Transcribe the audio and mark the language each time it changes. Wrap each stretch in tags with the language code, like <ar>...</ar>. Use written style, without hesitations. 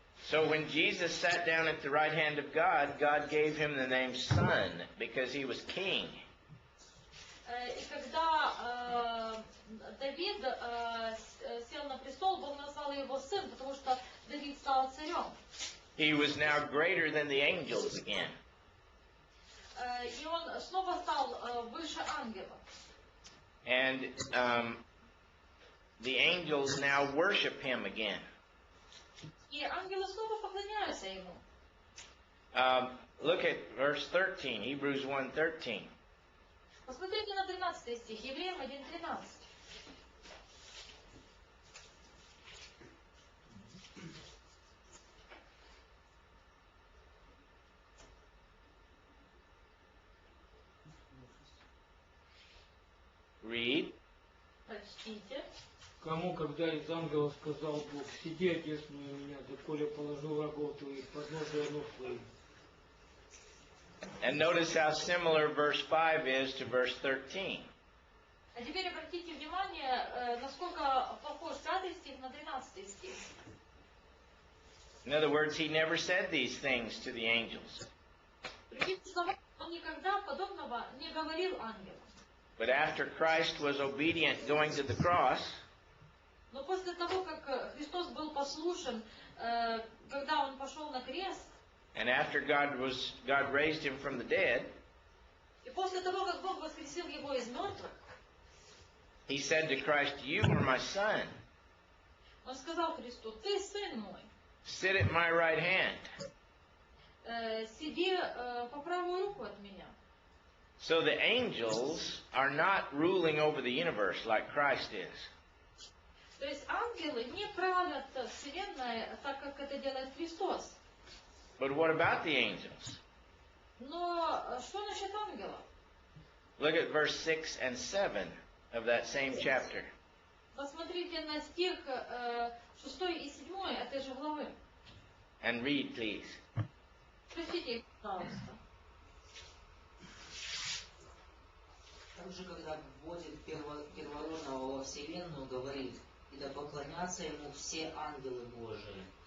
<en>So when Jesus sat down at the right hand of God, God gave him the name Son because he was king.</en> <ru>И когда Давид сел на престол, Бог назвал его сын, потому что Давид стал царем.</ru> <en>He was now greater than the angels again.</en> <ru>И он снова стал выше ангелов.</ru> <en>And the angels now worship him again.</en> <ru>И ангелы снова поклоняются ему.</ru> <en>Look at verse 13, Hebrews 1:13.</en> <ru>Посмотрите на 13 стих, Евреям 1:13.</ru> <en>Read.</en> <ru>Прочтите. Кому, когда из ангелов сказал Бог, сиди, одесную меня, доколе положу врагов твоих под ножи ног твоих.</ru> <en>And notice how similar verse 5 is to verse 13.</en> <ru>А теперь обратите внимание, насколько похож 5 стих на 13 стих.</ru> <en>In other words, he never said these things to the angels.</en> <ru>Другими словами, он никогда подобного не говорил ангелам.</ru> <en>But after Christ was obedient going to the cross,</en> <ru>Но после того, как Христос был послушен, когда он пошел на крест,</ru> <en>and after God raised him from the dead,</en> <ru>и после того, как Бог воскресил его из мертвых,</ru> <en>he said to Christ, "You are my son.</en> <ru>он сказал Христу: ты сын мой,</ru> <en>Sit at my right hand."</en> <ru>сиди по правую руку от меня.</ru> <en>So the angels are not ruling over the universe like Christ is.</en> <ru>То есть ангелы не правят вселенной так, как это делает Христос.</ru> <en>But what about the angels?</en> <ru>Но что насчет ангелов?</ru> <en>Look at verse 6 and 7 of that same chapter.</en> <ru>Посмотрите на стих 6 и 7 этой же главы.</ru> <en>And read, please.</en> <ru>Прочтите их, пожалуйста. Также, когда вводит первородного во вселенную, говорит: и да поклонятся ему все ангелы Божии.</ru>